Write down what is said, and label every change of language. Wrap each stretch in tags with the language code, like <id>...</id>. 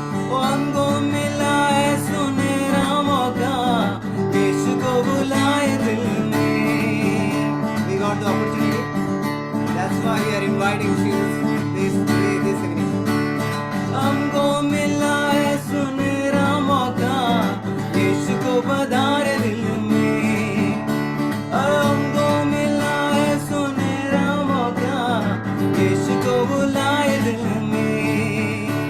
<hi>वो हमको मिला है सुनहरा मौका, यीशु को बुलाए दिल में।</hi> <en>We got the opportunity. That's why we are inviting you this evening.</en> <hi>हमको मिला है सुनहरा मौका, यीशु को पधारे दिल में। हमको मिला है सुनहरा मौका, यीशु को बुलाए दिल में।</hi>